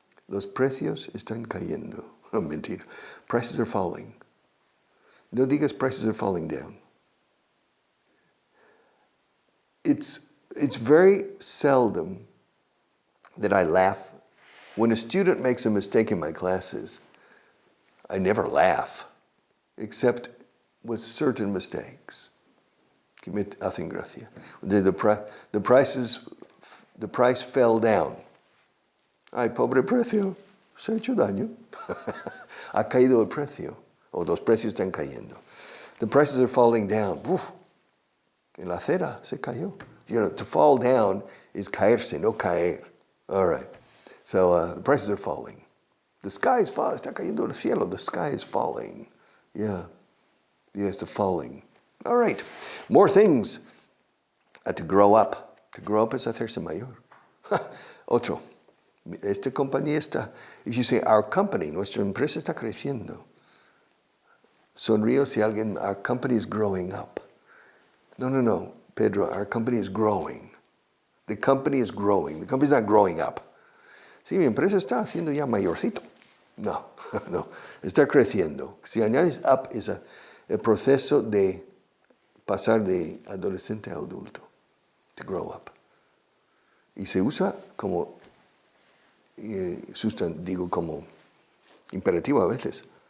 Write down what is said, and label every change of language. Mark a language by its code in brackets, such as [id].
[es] Los precios están cayendo. Oh, mentira. [en] Prices are falling. [es] No digas [en] prices are falling down. It's very seldom that I laugh. When a student makes a mistake in my classes, I never laugh, except with certain mistakes. [es] Que me hacen gracia. [en] The price fell down. [es] Ay, pobre precio, se ha hecho daño. Ha caído el precio, o los precios están cayendo. [en] The prices are falling down. [es] Uf, en la acera se cayó. [en] You know, to fall down is [es] caerse, no caer. [en] All right. So the prices are falling. The sky is falling. [es] Está cayendo el cielo. [en] The sky is falling. Yeah. Yes, the falling. All right. More things. To grow up. To grow up [es] es hacerse mayor. Otro. Esta compañía está, [en] if you say our company, [es] nuestra empresa está creciendo. Sonrío si alguien, [en] our company is growing up. No, Pedro, our company is growing. The company is growing. The company is not growing up. [es] Sí, mi empresa está haciendo ya mayorcito. No, está creciendo. Si añades up es el proceso de pasar de adolescente a adulto. [en] To grow up. [es] Y se usa como digo como imperativo a veces.